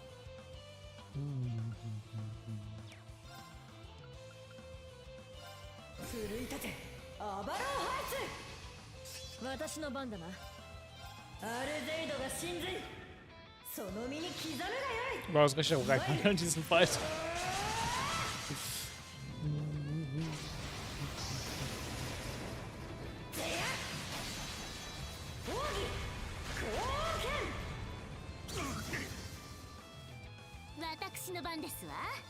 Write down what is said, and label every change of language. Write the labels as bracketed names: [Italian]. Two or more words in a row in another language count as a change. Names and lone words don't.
[Japanese] 奮い立て、アバロンハイツ。私の番だな。アルゼイドが神髄、その身に刻むがよい。 [German] War das richtig auch reinkommen in diesen Fight. [Japanese] 私の番ですわ。